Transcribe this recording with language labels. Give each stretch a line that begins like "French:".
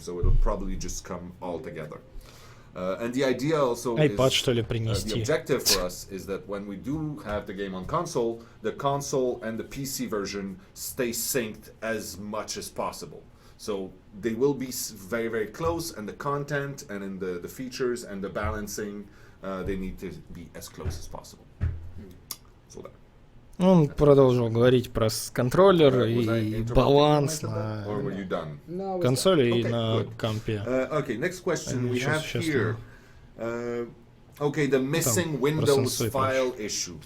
English: So it'll probably just come all together. And the idea also is, the objective for us is that when we do have the game on console, the console and the PC version stay synced as much as possible. So they will be very, very close, and the content and in the features and the balancing, they need to be as close as possible. So that.
Russian: Он продолжил говорить про контроллер и баланс на консоли и на компе.
English: Okay, next question we have here. Okay, the missing Windows file issue.